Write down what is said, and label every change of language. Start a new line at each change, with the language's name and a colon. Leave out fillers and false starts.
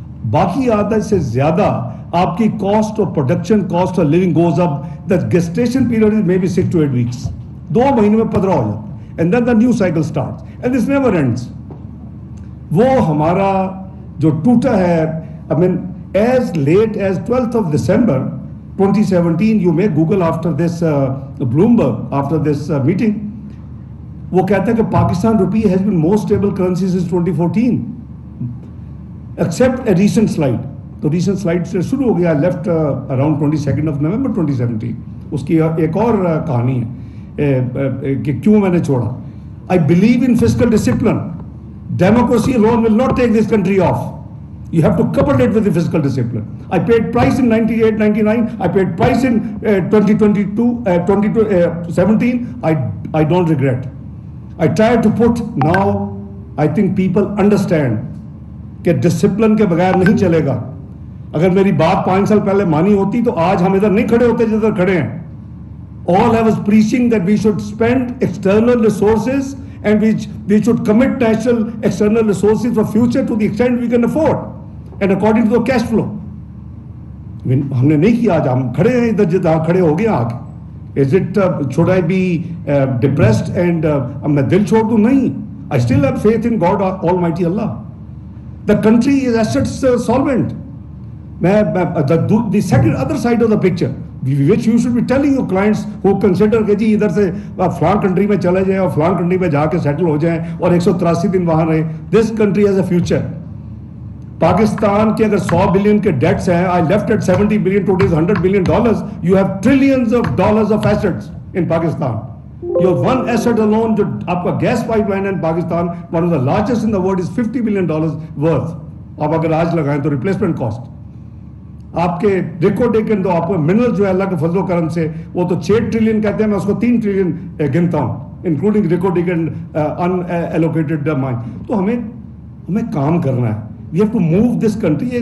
Urdu: باقی آدھا سے زیادہ آپ کی
English: Cost of production, cost of living goes up. The gestation period is may be 6 to 8 weeks,
Urdu: 2 مہینے میں پدرا ہو جاتا ہے.
English: And then the new cycle starts and this never ends.
Urdu: وہ ہمارا جو ٹوٹا ہے,
English: I mean as late as 12th of December 2017, you may Google after this Bloomberg, after this meeting,
Urdu: وہ کہتا ہے کہ پاکستان روپی
English: has been most stable currency since 2014 except a recent slide.
Urdu: تو ریسنٹ سلائڈ سے شروع ہو گیا, لیفٹ اراؤنڈ 22 November 2017. اس کی ایک اور کہانی ہے کہ کیوں میں نے چھوڑا.
English: I believe in fiscal discipline. Democracy alone will not take this country off. You have to couple it with the fiscal discipline. I paid price in 98, 99. I paid price in 2022, 2017. I don't regret. I try to put now, I think people understand
Urdu: کہ discipline کے بغیر نہیں چلے گا. اگر میری بات 5 سال پہلے مانی ہوتی تو آج ہم ادھر نہیں کھڑے ہوتے جدھر کھڑے ہیں.
English: All I was preaching that we should spend external resources and we should commit national external resources for future to the extent we can afford and according to the cash flow.
Urdu: ہم نے نہیں کیا, آج ہم کھڑے ہیں ادھر جدھر کھڑے ہو گئے آگے.
English: Is it should I be depressed and
Urdu: میں دل چھوڑ دوں؟ نہیں.
English: I still have faith in God Almighty Allah. The country is assets solvent. The second other side of the picture which you should be telling your clients who consider
Urdu: کہ جی ادھر سے فلان country میں چلے جائیں اور فلان کنٹری میں جا کے سیٹل ہو جائیں اور 183 دن وہاں رہیں.
English: This country has a future.
Urdu: Pakistan کے اگر 100 بلین کے ڈیٹس ہیں,
English: I left at 70 billion, today is $100 billion. You have trillions of dollars of assets in Pakistan. Your one asset alone,
Urdu: جو آپ کا گیس پائپ لائن ہے Pakistan,
English: one of the largest in the world, is $50 billion worth.
Urdu: آپ اگر آج لگائیں تو replacement cost آپ کے ریکارڈ تو آپ کو منرل جو ہے اللہ کے فضل و کرم سے وہ تو 6 ٹریلین کہتے ہیں, میں اس کو 3 ٹریلین گنتا ہوں
English: Including record unallocated mine.
Urdu: تو ہمیں کام کرنا ہے.
English: We have to move this country.